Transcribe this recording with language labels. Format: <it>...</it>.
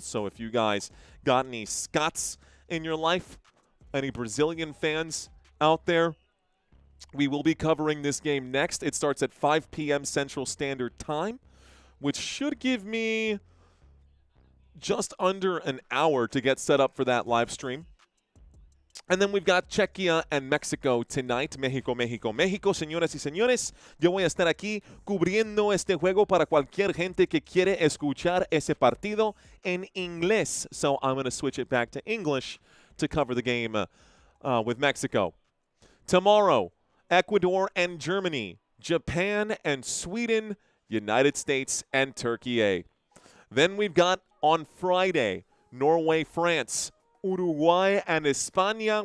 <en>So if you guys got any Scots in your life, any Brazilian fans out there, we will be covering this game next. It starts at 5 p.m. Central Standard Time, which should give me just under an hour to get set up for that live stream. And then we've got Czechia and Mexico tonight.</en> <es>México, México, México. Señoras y señores, yo voy a estar aquí cubriendo este juego para cualquier gente que quiere escuchar ese partido en inglés.</es> <en>So I'm going to switch it back to English to cover the game with Mexico. Tomorrow Ecuador and Germany, Japan and Sweden, United States and Turkey A. Then we've got on Friday, Norway, France, Uruguay and España.</en>